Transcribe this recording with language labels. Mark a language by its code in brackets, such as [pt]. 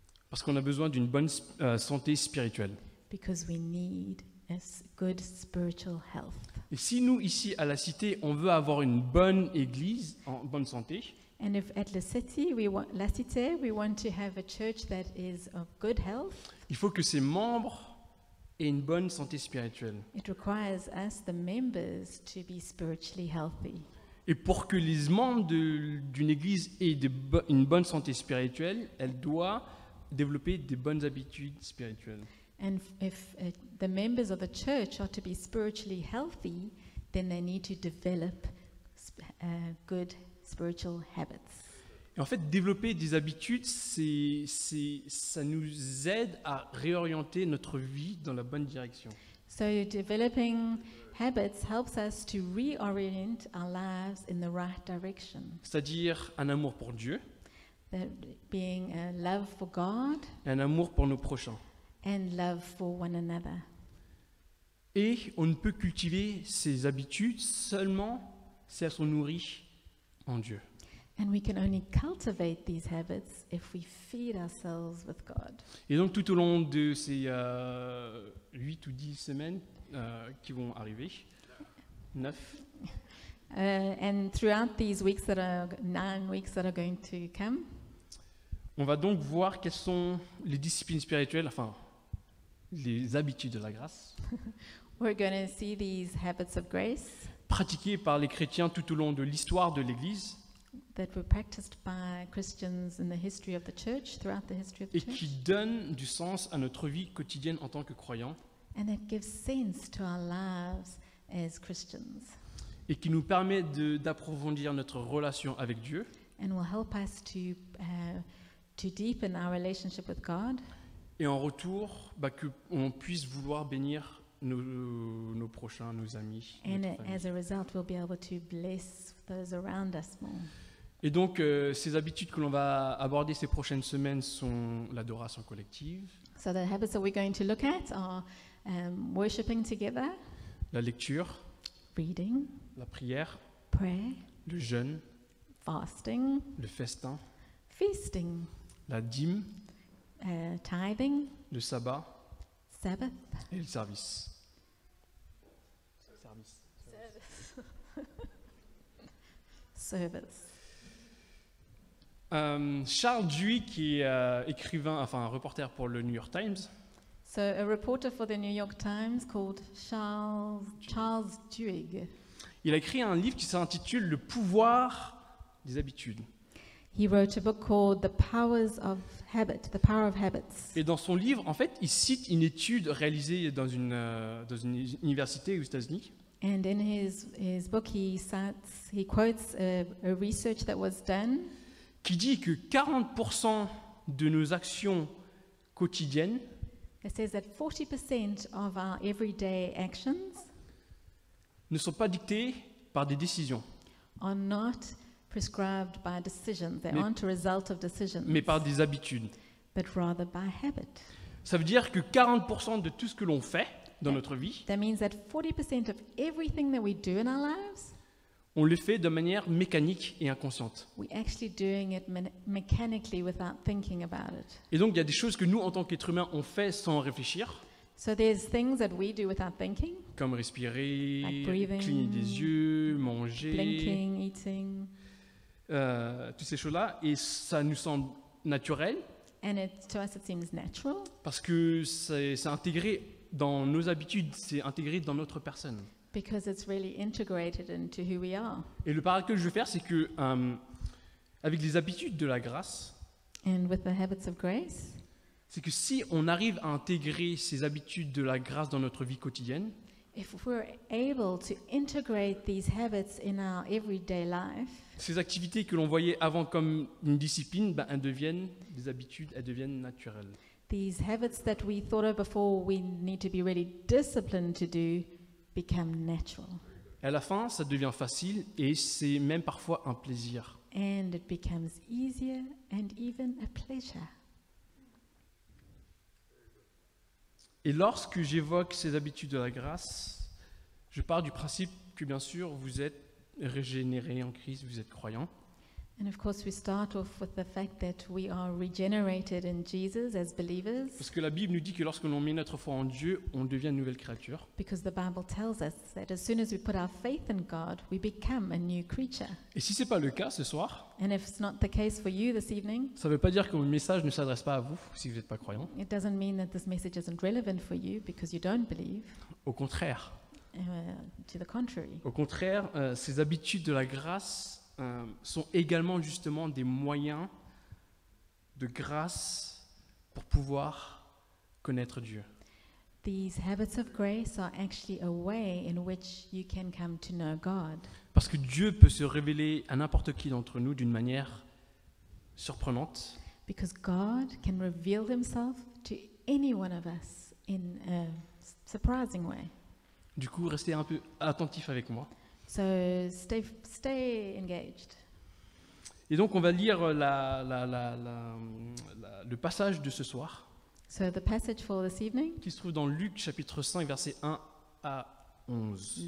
[fr] Parce qu'on a besoin d'une bonne santé spirituelle. [en] because we need good spiritual health. [fr] Et si nous, ici, à la Cité, on veut avoir une bonne église, en bonne santé, [en] And if at La Cité we want to have a church that is of good health, [fr] il faut que ses membres aient une bonne santé spirituelle. [en] it requires us, the members, to be spiritually healthy. [fr] Et pour que les membres d'une église aient une bonne santé spirituelle, elle doit développer des bonnes habitudes spirituelles. [en] And if the members of the church are to be spiritually healthy, then they need to develop good spiritual habits. [fr] Et en fait, développer des habitudes, ça nous aide à réorienter notre vie dans la bonne direction. [en] So developing habits helps us to reorient our lives in the right direction. [fr] C'est-à-dire un amour pour Dieu [en] That being a love for God [fr] et un amour pour nos prochains. [en] and love for one another. [fr] Et on ne peut cultiver ces habitudes seulement si elles sont nourries en Dieu. [en] And we can only cultivate these habits if we feed ourselves with God. [fr] Et donc tout au long de ces 8 ou 10 semaines qui vont arriver, 9, [en] And throughout these weeks 9 weeks that are going to come, [fr] on va donc voir quelles sont les disciplines spirituelles, enfin les habitudes de la grâce, [en] we're going to see these habits of grace [fr] pratiquées par les chrétiens tout au long de l'histoire de l'Église [en] that were practiced by Christians in the history of the church, throughout the history of the [fr] et qui [en] church. [fr] donnent du sens à notre vie quotidienne en tant que croyants [en] And it gives sense to our lives as Christians [fr] et qui nous permet d'approfondir notre relation avec Dieu [en] and will help us to deepen our relationship with God, [fr] et en retour qu'on puisse vouloir bénir nos prochains, nos amis. [en] and [fr] notre famille. [en] as a result we'll be able to bless those around us more. [fr] Et donc, ces habitudes que l'on va aborder ces prochaines semaines sont l'adoration collective, [en] So the habits that we're going to look at are worshiping together, [fr] la lecture, [en] reading, [fr] la prière, [en] prayer, [fr] le jeûne, [en] fasting, [fr] le festin, [en] feasting, [fr] la dîme, [en] tithing, [fr] le sabbat [en] Sabbath, [fr] et le service. [en] service. [fr] Charles Duhigg, qui est écrivain, enfin un reporter pour le New York Times, [en] So a reporter for the New York Times called Charles Duhigg, [fr] il a écrit un livre qui s'intitule Le pouvoir des habitudes. [en] he wrote a book called The Power of Habits. [fr] Et dans son livre, en fait, il cite une étude réalisée dans une université aux États-Unis [en] And in his book he quotes a research that was done [fr] qui dit que 40% de nos actions quotidiennes [en] that says that 40% of our everyday actions [fr] ne sont pas dictées par des décisions, [en] are not prescribed by decisions. They [fr] Mais- [en] aren't a result of decisions, [fr] mais par des habitudes. [en] but rather by habit. [fr] Ça veut dire que 40% de tout ce que l'on fait dans notre vie, [en] That means that 40% of everything that we do in our lives, [fr] on le fait de manière mécanique et inconsciente. [en] we're actually doing it mechanically without thinking about it. [fr] Et donc, il y a des choses que nous, en tant qu'êtres humains, on fait sans réfléchir, [en] So there's things that we do without thinking, [fr] comme respirer, [en] Like breathing, [fr] cligner des yeux, manger, [en] blinking, eating, [fr] toutes ces choses-là. Et ça nous semble naturel [en] and to us it seems natural [fr] parce que c'est intégré dans nos habitudes, c'est intégré dans notre personne. [en] because it's really integrated into who we are. [fr] Et le parallèle que je veux faire, c'est que avec les habitudes de la grâce, [en] And with the habits of grace, [fr] c'est que si on arrive à intégrer ces habitudes de la grâce dans notre vie quotidienne, [en] if we're able to integrate these habits in our everyday life, [fr] ces activités que l'on voyait avant comme une discipline, elles deviennent des habitudes, elles deviennent naturelles. [en] these habits that we thought of before we need to be really disciplined to do become natural. [fr] Et à la fin, ça devient facile et c'est même parfois un plaisir. [en] And it becomes easier and even a pleasure. [fr] Et lorsque j'évoque ces habitudes de la grâce, je pars du principe que bien sûr vous êtes régénérés en Christ, vous êtes croyants. [en] And of course, we start off with the fact that we are regenerated in Jesus as believers, [fr] Parce que la Bible nous dit que lorsque l'on met notre foi en Dieu, on devient une nouvelle créature. [en] because the Bible tells us that as soon as we put our faith in God, we become a new creature. [fr] Et si ce n'est pas le cas ce soir, [en] And if it's not the case for you this evening, [fr] ça ne veut pas dire que mon message ne s'adresse pas à vous si vous n'êtes pas croyant. [en] it doesn't mean that this message isn't relevant for you because you don't believe. [fr] Au contraire. [en] To the contrary. [fr] Au contraire, ces habitudes de la grâce sont également justement des moyens de grâce pour pouvoir connaître Dieu. [en] These habits of grace are actually a way in which you can come to know God. [fr] Parce que Dieu peut se révéler à n'importe qui d'entre nous d'une manière surprenante. [en] Because God can reveal himself to any one of us in a surprising way. [fr] Du coup, restez un peu attentifs avec moi. [en] So stay engaged. [fr] Et donc, on va lire le passage de ce soir, [en] So the passage for this evening, [fr] qui se trouve dans Luc chapitre 5, versets 1 à 11.